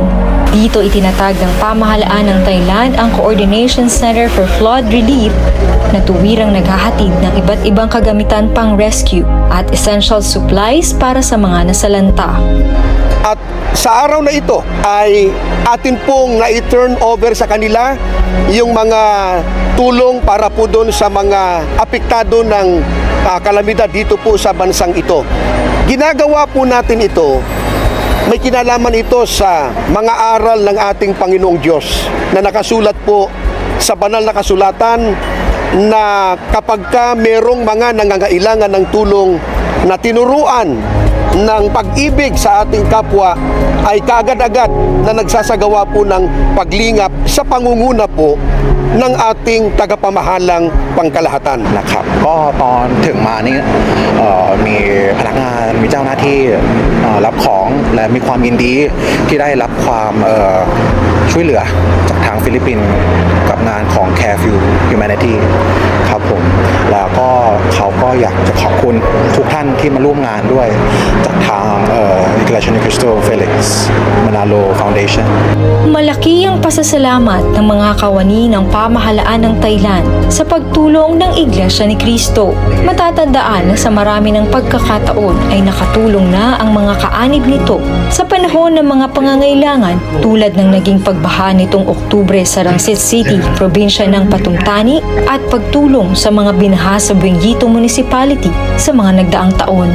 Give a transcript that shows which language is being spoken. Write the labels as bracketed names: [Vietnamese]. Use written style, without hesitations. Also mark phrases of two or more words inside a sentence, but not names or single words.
[Filipino] Dito itinatag ng pamahalaan ng Thailand ang Coordination Center for Flood Relief na tuwirang naghahatid ng iba't ibang kagamitan pang rescue at [English] essential supplies [Filipino] para sa mga nasalanta. At sa araw na ito ay atin pong na-turn over sa kanila yung mga tulong para po doon sa mga apektado ng kalamidad dito po sa bansang ito. Ginagawa po natin ito, may kinalaman ito sa mga aral ng ating Panginoong Diyos na nakasulat po sa banal na kasulatan na kapag ka merong mga nangangailangan ng tulong na tinuruan ng pag-ibig sa ating kapwa ay kaagad-agad na nagsasagawa po ng paglingap sa pangunguna po ng ating tagapamahalang pangkalahatan. [Thai] นะครับก็ตอนถึงมานี่มีพนักงานมีเจ้าหน้าที่รับของและมีความยินดีที่ได้รับความช่วยเหลือจากทางฟิลิปปินส์กับงานของ Carefield Humanity ครับผมแล้วก็เขาก็อยากจะขอบคุณทุกท่านที่มาร่วมงานด้วยจากทาง Iglesia ni Cristo Felix Manalo Foundation. [Filipino] Malaki ang pasasalamat ng mga kawani ng pamahalaan ng Thailand sa pagtulong ng Iglesia ni Cristo. Matatandaan na sa marami ng pagkakataon ay nakatulong na ang mga kaanib nito sa panahon ng mga pangangailangan tulad ng naging pagbaha nitong Oktubre sa Rangsit City, probinsya ng Patumtani at pagtulong sa mga binaha sa Benguito Municipality sa mga nagdaang taon.